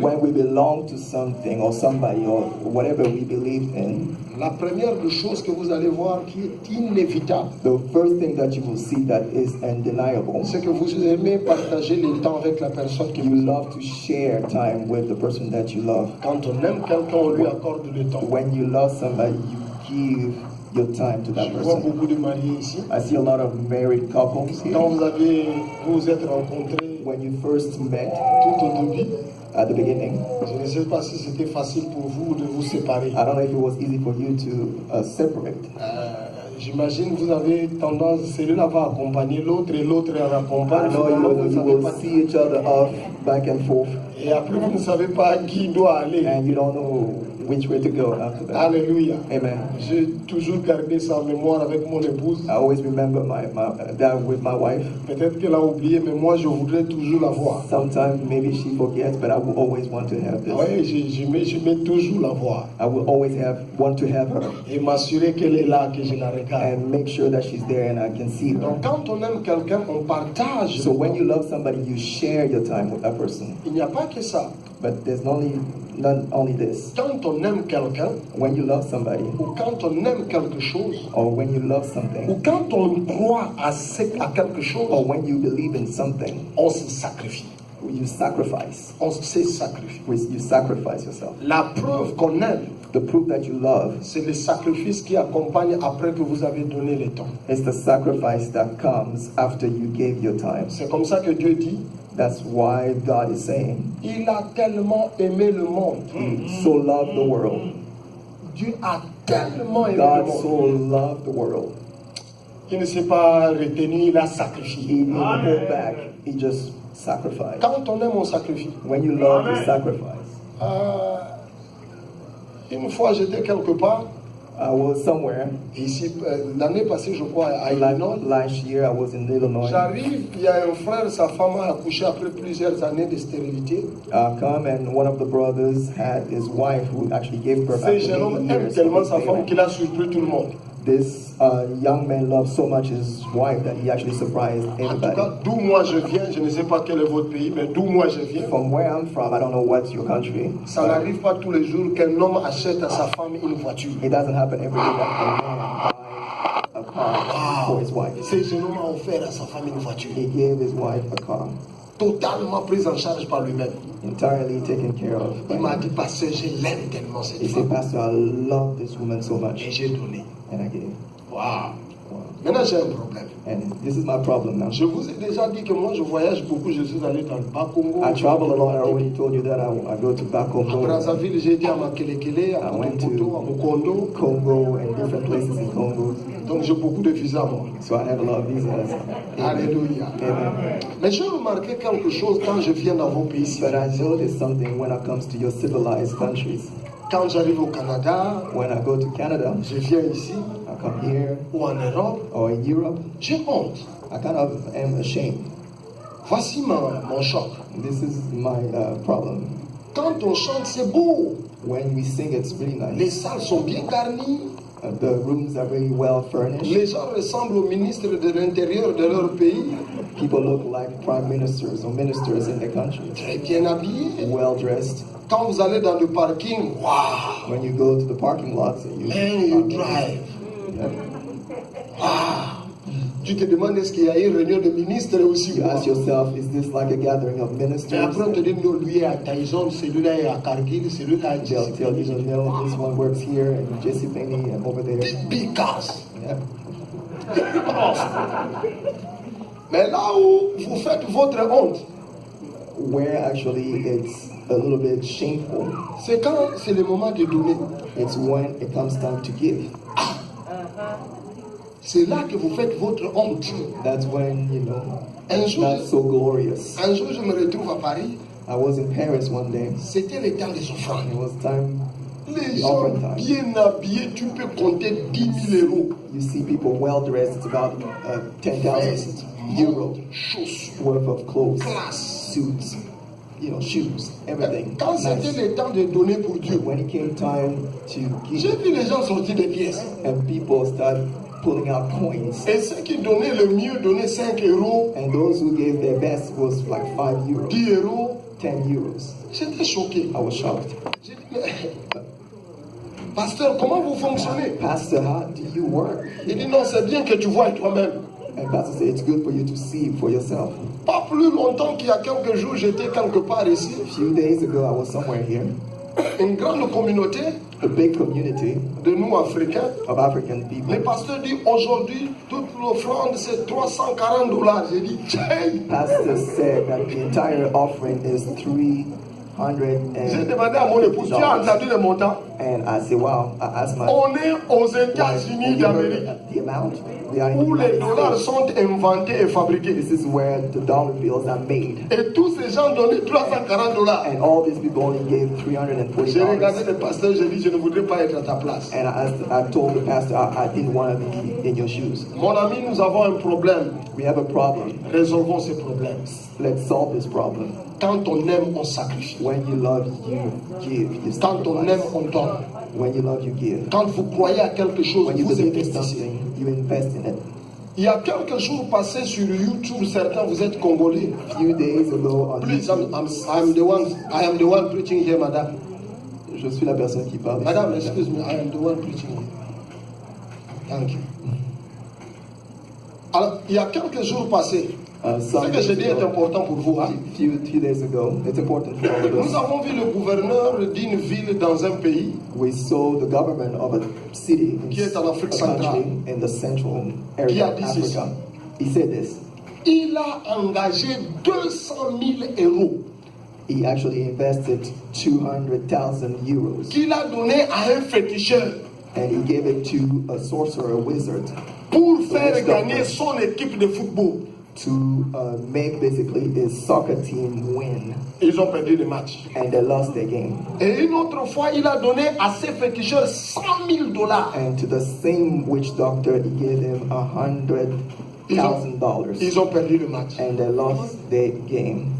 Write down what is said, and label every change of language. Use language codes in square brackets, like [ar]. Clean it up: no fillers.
[en] when we belong to something or somebody or whatever we believe in, [fr] La première des choses que vous allez voir qui est inévitable, [en] the first thing that you will see that is undeniable, [fr] c'est que vous aimez partager le temps avec la personne qui [en] you [fr] vous aime. [en] love to share time with the person that you love. [fr] Quand on aime quelqu'un, on lui accorde le temps. [en] When you love somebody, you give your time to that [fr] Je vois [en] person. [fr] beaucoup de mariés ici. [en] I see a lot of married couples [fr] Quand [en] here. [fr] vous êtes rencontrés [en] When you first met [fr] tout au début, [en] at the beginning, [fr] je ne sais pas si c'était facile pour vous de vous séparer. [en] I don't know if it was easy for you to separate. [fr] J'imagine que vous avez tendance, celui-là va accompagner l'autre et l'autre [en] I [fr] accompagne. [en] know [fr] Finalement, vous ne [en] you [fr] savez [en] will [fr] pas [en] see each other off back and forth, [fr] et après vous ne savez pas qui doit aller. [en] and you don't know which way to go after that. [fr] Alléluia. [en] Amen. [fr] J'ai toujours gardé ça en mémoire avec mon épouse. [en] I always remember that with my wife. [fr] Peut-être qu'elle a oublié, mais moi je voudrais toujours la voir. [en] Sometimes maybe she forgets, but I will always want to have this. [fr] Oui, je mets toujours la voir [en] I will always want to have her [fr] et m'assurer qu'elle est là, que je la regarde. [en] and make sure that she's there and I can see her. [fr] Donc quand on aime quelqu'un, on partage. [en] So when you love somebody, you share your time with that person. [fr] Il n'y a pas que ça. [en] But there's not only this. [fr] Quand on aime quelqu'un, [en] When you love somebody, [fr] ou quand on aime quelque chose, [en] or when you love [fr] ou [en] something, [fr] quand on croit à quelque chose, [en] or when you believe in something, [fr] on se sacrifie. [en] you sacrifice. [fr] On se sacrifie. [en] You sacrifice yourself. [fr] La preuve qu'on aime, [en] The proof that you love [fr] c'est le sacrifice qui accompagne après que vous avez donné le temps. [en] is the sacrifice that comes after you gave your time. [fr] C'est comme ça que Dieu dit, [en] That's why God is saying, [fr] il a tellement aimé le monde. [en] He so loved the world. [fr] Dieu a tellement aimé le [en] God [fr] monde. [en] so loved the world. [fr] Il ne s'est pas retenu, il a sacrifié. [en] He didn't hold back. He just sacrificed. [fr] Quand on aime, on sacrifie. [en] When you love, you sacrifice. [fr] Une fois, j'étais quelque part, [en] I was somewhere. [fr] ici, l'année passée, je crois, à Illinois. [en] Last year, I was in Illinois. [fr] J'arrive, il y a un frère, sa femme a accouché après plusieurs années de stérilité. [en] Come and one of the brothers had his wife who actually gave birth [fr] Ce [en] after [fr] jeune homme [en] 8 [fr] aime [en] years. [fr] tellement sa femme qu'il a surpris tout le monde. [en] This young man loved so much his wife that he actually surprised [fr] En tout [en] everybody. [fr] cas, d'où moi je viens, je ne sais pas quel est votre pays, mais d'où moi je viens, [en] From where I'm from, I don't know what's your country. [fr] ça n'arrive pas tous les jours qu'un homme achète à sa femme une voiture. [en] It doesn't happen every day that a man buys a car for his wife. [fr] Ce jeune homme a offert à sa femme une voiture, [en] He gave his wife a car, [fr] totalement prise en charge par lui-même. [en] entirely taken care of. [fr] Il m'a dit, pasteur, je l'aime tellement cette [en] He said, [fr] femme. [en] Pastor, I love this woman so [fr] Et [en] much, [fr] j'ai donné. [en] and I gave. [fr] Waouh. [en] Wow. [fr] Maintenant, j'ai un problème. [en] And this is my problem now. [fr] Je vous ai déjà dit que moi, je voyage beaucoup. Je suis allé dans le Bas-Congo. [en] I travel a lot. I already told you that I go to [fr] À [en] Bakongo, [fr] Brazzaville, j'ai été à Makelekele, à [en] I went to [fr] Mokoto, à Mokondo. [en] Congo, and different places in Congo. [fr] Donc, j'ai beaucoup de visas, moi. [en] So I have a lot of visas. [fr] Alléluia. [en] Amen. [fr] Mais j'ai remarqué quelque chose quand je viens dans vos pays [en] But I [fr] civilisés. [en] noticed something when it comes to your civilized countries. [fr] Quand j'arrive au Canada, [en] When I go to Canada, [fr] je viens ici, [en] I come here, [fr] ou en Europe, [en] or in Europe, [fr] j'ai honte. [en] I kind of am ashamed. [fr] Voici mon choc. [en] This is my problem. [fr] Quand on chante, c'est beau. [en] When we sing, it's really [fr] Les [en] nice. [fr] salles sont bien garnies. [en] The rooms are very well furnished. [fr] Les gens ressemblent aux ministres de l'Intérieur de leur pays. [en] People look like prime ministers or ministers in their country. [fr] Très bien habillés. [en] Well dressed. [fr] Quand vous allez dans le parking, waouh, [en] When you go to the parking lots and you, man, you drive. [fr] Tu te demandes est-ce qu'il y a une réunion de ministres aussi ou [en] you [fr] pas. [en] ask yourself, is this like a gathering of [fr] Et [en] ministers? [fr] après on te dit non, lui est à Tyson, celui-là est à Cargill, celui-là est à [en] They'll tell you, no, this one works here and JCPenney and over there. Big cars. Yeah. [fr] Mais là où vous faites votre honte, [en] Where actually it's a little bit shameful, [fr] c'est quand c'est le moment de donner. [en] it's when it comes time to give. [fr] C'est là que vous faites votre honte. [en] That's when, you know, [fr] Un [en] it's [fr] jour, [en] not so glorious. [fr] un jour, je me retrouve à Paris. [en] I was in Paris one day. [fr] C'était le temps des offrandes. [en] It was time [fr] Les [en] the [fr] gens [en] offering time. [fr] bien habillés, tu peux compter 10 000 euros. [en] You see people well dressed, it's about 10,000 euro [fr] Chaussures, [en] worth of clothes, [fr] classe. [en] suits, shoes, everything. [fr] Quand c'était [en] Nice. [fr] le temps de donner pour Dieu, [en] When it came time to [fr] j'ai [en] give, [fr] vu les gens sortir des pièces. [en] and people started pulling out coins, [fr] Et ceux qui donnaient le mieux donnaient 5 euros, [en] and those who gave their best was like 5 euros, [fr] 10 euros. [en] 10 euros. [fr] J'étais choqué. [en] I was shocked. [fr] J'ai dit, mais, pasteur, comment vous fonctionnez? [en] Pastor, how do you work? [fr] Il dit, non, c'est bien que tu vois toi-même. [en] And Pastor said, it's good for you to see for yourself. [fr] Pas plus longtemps qu'il y a quelques jours, j'étais quelque part ici. [en] A few days ago, I was somewhere here, [fr] Une grande communauté [en] a big community [fr] de nous Africains. [en] of African [fr] Le [en] people. [fr] pasteur dit aujourd'hui, toute l'offrande c'est $340. J'ai dit, tiens. [en] Pastor said that the entire offering is [fr] J'ai demandé à mon épouse, tu as entendu le montant? [en] And I said, wow, I asked my [fr] On est aux [en] wife, [fr] États-Unis [en] "Have you [fr] d'Amérique, [en] heard the amount? We are in [fr] où [en] the [fr] les [en] United [fr] dollars [en] States. [fr] sont inventés et fabriqués. [en] This is where the dollar bills are made. [fr] Et tous ces gens donnaient $340. [en] And all these people only gave [fr] J'ai regardé [en] $340. [fr] le pasteur, j'ai dit, je ne voudrais pas être à ta place. [en] And I told the pastor I didn't want to be in your shoes. [fr] Mon ami, nous avons un problème. [en] We have a problem. [fr] Résolvons ces problèmes. [en] Let's solve this problem. [fr] Quand on aime, on sacrifie. [en] When you love, you give. You [fr] Quand on aime, [en] sacrifice. [fr] on donne. [en] When you love, you give. [fr] Quand vous croyez à quelque chose, [en] When you [fr] vous [en] believe in [fr] investissez. [en] something, you invest in it. [fr] Il y a quelques jours passés sur YouTube, certains, vous êtes congolais. [en] A few days ago on Please, YouTube, I am the one preaching here, madame. [fr] je suis la personne qui parle. [en] Madame, excuse me, I am the one preaching here. Thank you. [fr] Alors, il y a quelques jours passés, ce que j'ai dit est important pour vous. Hein? [en] few days ago, it's important for all of [fr] Nous [en] us. [fr] avons vu le gouverneur d'une ville dans un pays [en] We saw the government of a city [fr] qui est en Afrique [en] a [fr] centrale. [en] country in the central [fr] Qui [en] area [fr] a [en] of [fr] dit ceci? [en] Africa. He said this. [fr] il a engagé 200 000 euros [en] He actually invested 200,000 euros [fr] qu'il a donné à un féticheur [en] and he gave it to a sorcerer, a wizard, [fr] pour faire gagner son équipe de football. [en] to make basically his soccer team win, [fr] Ils ont perdu le match. [en] and they lost their game. [fr] Et une autre fois, il a donné à ses féticheurs $100,000. [en] And to the same witch doctor, he gave him $100,000, [fr] Ils ont perdu le match. [en] and they lost their game.